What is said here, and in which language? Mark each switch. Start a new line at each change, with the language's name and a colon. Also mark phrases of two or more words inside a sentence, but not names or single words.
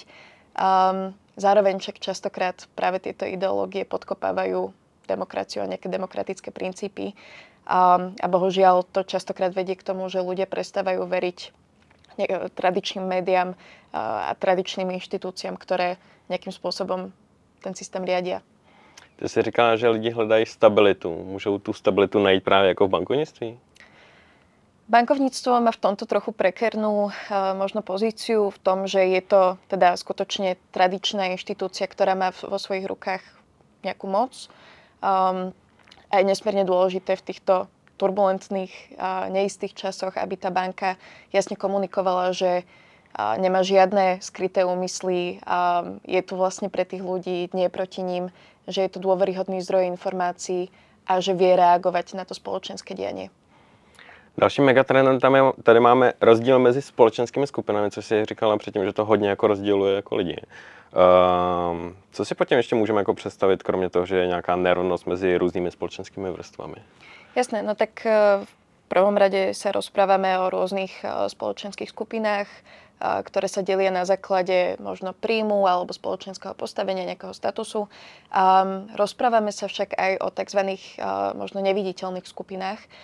Slovak: Zároveň však častokrát práve tieto ideológie podkopávajú demokraciu a nejaké demokratické princípy. A bohužiaľ to častokrát vedie k tomu, že ľudia prestávajú veriť tradičným médiám a tradičným inštitúciám, ktoré nejakým spôsobom ten systém riadia.
Czech: Ty jsi říkala, že lidi hledají stabilitu. Můžou tu stabilitu najít právě jako v bankovnictví?
Slovak: Bankovníctvo má v tomto trochu prekernú možno pozíciu v tom, že je to teda skutočne tradičná inštitúcia, ktorá má vo svojich rukách nejakú moc. A je nesmierne dôležité v týchto turbulentných, neistých časoch, aby tá banka jasne komunikovala, že nemá žiadne skryté úmysly. Je tu vlastne pre tých ľudí, nie proti ním, že je to dôveryhodný zdroj informácií a že vie reagovať na to spoločenské dianie.
Czech: Dalším megatrendem tady máme rozdíl mezi společenskými skupinami, což si říkala předtím, že to hodně jako rozděluje jako lidi. Co si pod tím ještě můžeme jako představit, kromě toho, že je nějaká nerovnost mezi různými společenskými vrstvami?
Slovak: Jasné, no tak v prvom rade sa rozprávame o rôznych spoločenských skupinách, ktoré sa delia na základe možno príjmu alebo spoločenského postavenia, nejakého statusu. Rozprávame sa však aj o tzv. Možno neviditeľných skupinách.